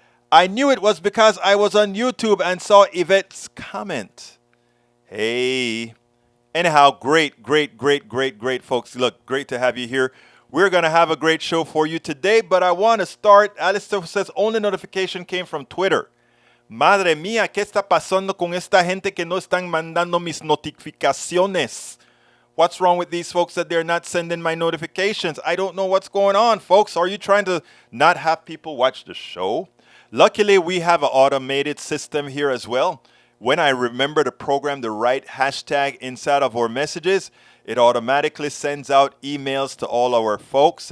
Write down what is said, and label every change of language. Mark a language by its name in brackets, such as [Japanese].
[English] I knew it was because I was on YouTube and saw Yvette's comment. Hey. Anyhow, great, folks. Look, great to have you here. We're going to have a great show for you today, but I want to start. Alistair says only notification came from Twitter. [Spanish] Madre mía, ¿qué está pasando con esta gente que no están mandando mis notificaciones? [English] What's wrong with these folks that they're not sending my notifications? I don't know what's going on, folks. Are you trying to not have people watch the show? Luckily, we have an automated system here as well. When I remember to program the right hashtag inside of our messages, it automatically sends out emails to all our folks.